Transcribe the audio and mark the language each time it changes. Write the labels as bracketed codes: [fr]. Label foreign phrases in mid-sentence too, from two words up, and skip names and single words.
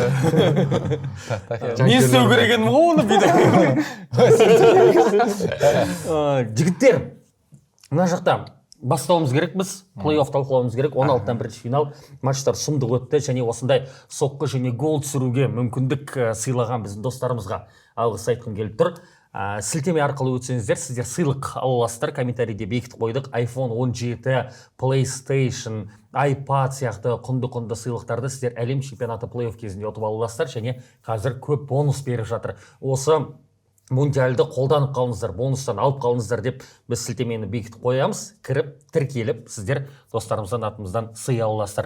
[kk] Мен істеу керек едім ғой оны жігіттер, мына жақта бастауымыз керек біз, плей-офф талқылауымыз керек. 16-тан бірінші финал матчтар сұмдық өтті және осындай соққы және гол түсіруге мүмкіндік сыйлаған біздің достарымызға алғыс айтқым келіп тұр. Сілтеме арқылы өтсеңіздер, сіздер сыйлық ала аласыздар. Комментарийде бекітіп қойдық. iPhone 17, PlayStation, iPad сияқты құнды сыйлықтарды сіздер әлем чемпионаты плей-офф кезінде ұтып ала аласыздар және қазір көп бонус беріп жатыр. Осы мундиальды қолданып қалыңыздар, бонустан алып қалыңыздар деп біз сілтемені бекітіп қоямыз. Кіріп, тіркеліп, сіздер достарымыздан атымыздан сый аласыздар.